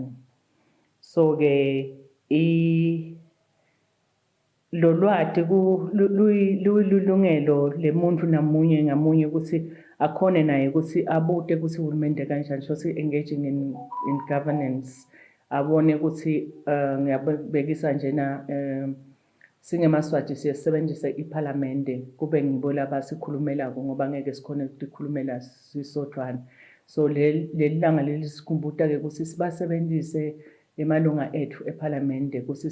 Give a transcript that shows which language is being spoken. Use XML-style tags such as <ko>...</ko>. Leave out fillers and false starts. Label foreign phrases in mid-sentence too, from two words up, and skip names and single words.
<ss>So ke lo lwati lulungelo lemuntu namunye ngamunye ukuthi akhone naye ukuthi abute ukuthi uhulumende kanjani so</ss> <en>engaging in governance</en> <ss>abone ukuthi ngiyabekisa njena singemaswati siyasebenzisa iParliamente kube ngibo laba sikhulumelako ngoba ngeke sikhone ukukhulumela sisodwana. So lelilanga lelisikhumbuta ke ukuthi sibasebenzise emalunga ethu eParliamente ukuthi</ss>